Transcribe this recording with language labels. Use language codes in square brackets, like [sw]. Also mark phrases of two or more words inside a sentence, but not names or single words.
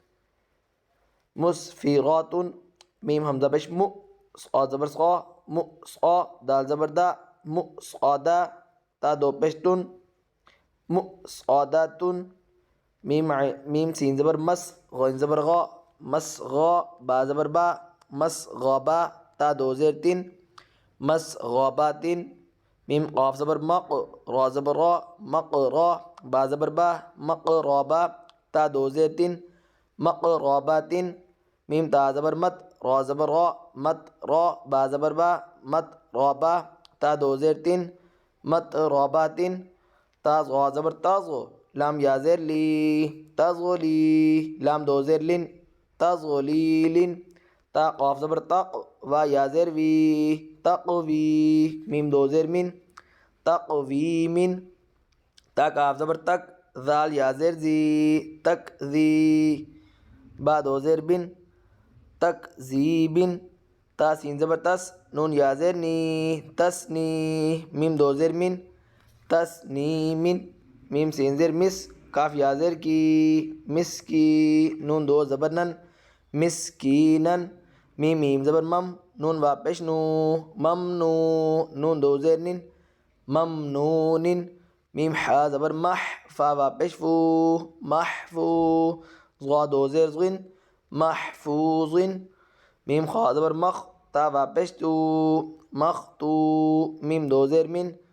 [ur] مسفیراتن، میم حمزہ پیش مو، صاد زبر صا، مصا، دال زبر دا، مصعدا، تا دو پشتن، مصعداتن، میم سین زبر مس، غین زبر غا، مس غا، با زبر با، مس غابا، تا دو زیر تین، مس غاباتن، میم قاف زبر مق، را زبر را، مق را، با زبر با، مق رابا، تا دو زیر تین، مق راباتن، میم تا زبر مت، را زبر را، مت را، با زبر با، مت رابا، تا دو زیر تین، مت راباتن، تا غا زبر تاغ، لام یا زیر لی، تغلی، لام دو زیر لن، تغلیلن، تا قاف زبر تق، وا یا زیر وی، تقوی، میم دو زیر من، تقویمن، تا کاف زبر تک، ذال یا زیر زی، تک زی، با دو زیر بن، تک زیبن، تا سین زبر تس، نون یا زیر نی، تسنی، میم دو زیر من، تسنیمن، میم سین زیر مس، کاف یا زیر کی، مس کی، نون دو زبر نن، مسکینن، میم زبر مم، نون وا پیش نو، ممنو، نون دو زیر نن، ممنونن، میم حا زبر مح، فا وا پیش فو، محفو، ضا دو زیر زغن، محفوظن، میم خا زبر مخ، تا وا پیش تو، مختو، میم دو زیر من،